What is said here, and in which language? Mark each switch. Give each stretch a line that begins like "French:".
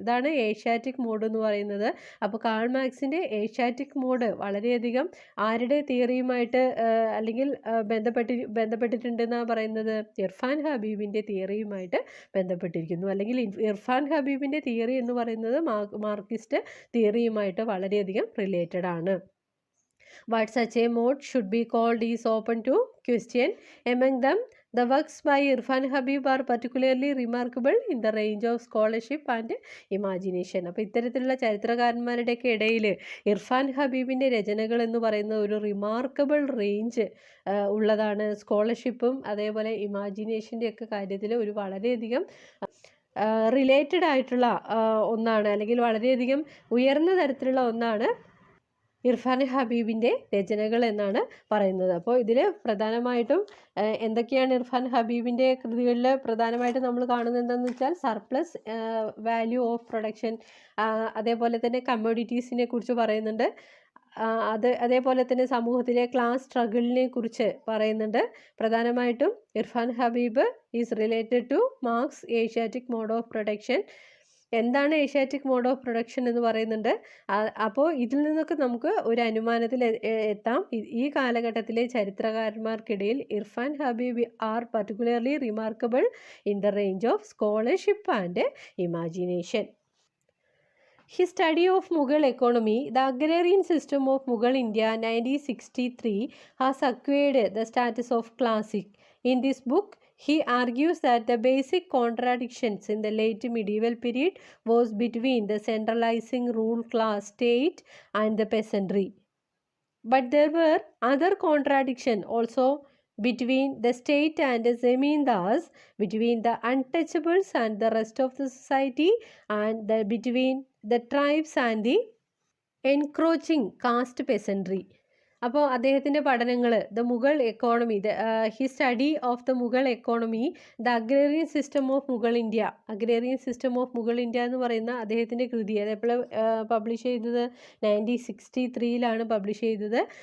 Malayalam: ഇതാണ് Asiatic mode എന്ന് പറയുന്നത്. അപ്പോൾ കാൾ മാർക്സിൻ്റെ ഏഷ്യാറ്റിക് മോഡ് വളരെയധികം ആരുടെ തിയറിയുമായിട്ട് അല്ലെങ്കിൽ ബന്ധപ്പെട്ടിട്ടുണ്ടെന്നാണ് പറയുന്നത്? ഇർഫാൻ ഹബീബിൻ്റെ തിയറിയുമായിട്ട് ബന്ധപ്പെട്ടിരിക്കുന്നു. അല്ലെങ്കിൽ ഇർഫാൻ ഹബീബിൻ്റെ തിയറി എന്ന് പറയുന്നത് മാർക്സിസ്റ്റ് തിയറിയുമായിട്ട് വളരെയധികം റിലേറ്റഡ് ആണ്.
English: What such a mode should be called is open to question. Among them, the works by Irfan Habib are particularly remarkable in the range of scholarship and imagination.
Malayalam: അപ്പോൾ ഇത്തരത്തിലുള്ള ചരിത്രകാരന്മാരുടെയൊക്കെ ഇടയിൽ ഇർഫാൻ ഹബീബിൻ്റെ രചനകൾ എന്ന് പറയുന്ന ഒരു റിമാർക്കബിൾ റേഞ്ച് ഉള്ളതാണ്. സ്കോളർഷിപ്പും അതേപോലെ ഇമാജിനേഷൻ്റെ ഒക്കെ കാര്യത്തിൽ ഒരു വളരെയധികം റിലേറ്റഡ് ആയിട്ടുള്ള ഒന്നാണ്, അല്ലെങ്കിൽ വളരെയധികം ഉയർന്ന തരത്തിലുള്ള ഒന്നാണ് ഇർഫാൻ ഹബീബിൻ്റെ രചനകൾ എന്നാണ് പറയുന്നത്. അപ്പോൾ ഇതിൽ പ്രധാനമായിട്ടും എന്തൊക്കെയാണ് ഇർഫാൻ ഹബീബിൻ്റെ കൃതികളിൽ പ്രധാനമായിട്ടും നമ്മൾ കാണുന്നത് എന്താണെന്ന് വെച്ചാൽ
English: surplus value of production,
Malayalam: അതേപോലെ തന്നെ കമ്മോഡിറ്റീസിനെ കുറിച്ച് പറയുന്നുണ്ട്. അതേപോലെ തന്നെ സമൂഹത്തിലെ ക്ലാസ് സ്ട്രഗിളിനെ കുറിച്ച് പറയുന്നുണ്ട്. പ്രധാനമായിട്ടും
English: Irfan Habib is related to Marx Asiatic mode of production.
Malayalam: എന്താണ് ഏഷ്യാറ്റിക് മോഡ് ഓഫ് പ്രൊഡക്ഷൻ എന്ന് പറയുന്നുണ്ട്. അപ്പോൾ ഇതിൽ നിന്നൊക്കെ നമുക്ക് ഒരു അനുമാനത്തിൽ എത്താം. ഈ കാലഘട്ടത്തിലെ ചരിത്രകാരന്മാർക്കിടയിൽ
English: Irfan Habib are particularly remarkable in the range of scholarship and imagination. His study of Mughal economy, the agrarian system of Mughal India 1963, has acquired the status of classic. In this book, he argues that the basic contradictions in the late medieval period was between the centralizing rule class state and the peasantry. But there were other contradictions also between the state and the zemindars, between the untouchables and the rest of the society, and between the tribes and the encroaching caste peasantry.
Malayalam: അപ്പോൾ അദ്ദേഹത്തിൻ്റെ പഠനങ്ങൾ the Mughal economy,
English: he study of the Mughal economy,
Malayalam: the agrarian system of Mughal India. Agrarian system of Mughal India എന്ന് പറയുന്ന അദ്ദേഹത്തിൻ്റെ കൃതി അത് എപ്പോഴും publish ചെയ്തത് 1963 പബ്ലിഷ് ചെയ്തത്.